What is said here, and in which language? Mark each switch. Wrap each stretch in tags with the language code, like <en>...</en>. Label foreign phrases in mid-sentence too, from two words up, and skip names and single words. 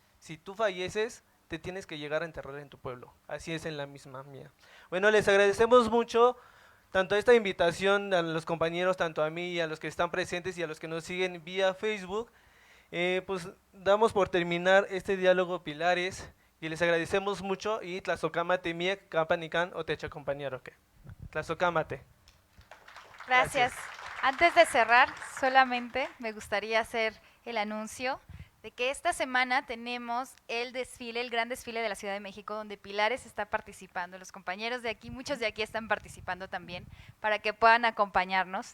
<es>Si tú falleces, te tienes que llegar a enterrar en tu pueblo. Así es en la misma mía. Bueno, les agradecemos mucho tanto esta invitación a los compañeros, tanto a mí y a los que están presentes y a los que nos siguen vía Facebook. Pues damos por terminar este diálogo Pilares y les agradecemos mucho y</es> <nah>tlazocámate miek, kapanican o techa</nah> <es>compañero que. Tlazocámate. Gracias. Antes de cerrar, solamente me gustaría hacer el anuncio de que esta semana tenemos el desfile, el gran desfile de la Ciudad de México, donde Pilares está participando. Los compañeros de aquí, muchos de aquí están participando también, para que puedan acompañarnos.</es>